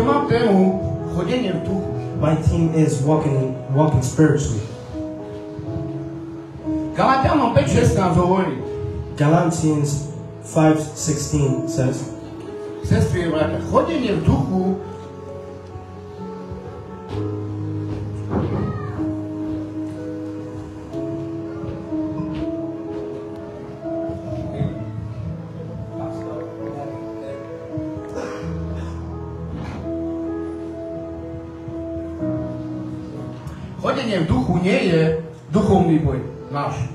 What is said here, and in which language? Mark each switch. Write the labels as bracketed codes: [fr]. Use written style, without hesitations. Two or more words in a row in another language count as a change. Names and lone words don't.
[sk] mám tému chodenie v duchu. [en] My theme is walking spiritually. [sk] Galatianom 5:16 hovorí. [en] Galatians 5:16 says, [sk] Sestry, bratia, chodenie v duchu chodenie v duchu nie je duchovný boj náš.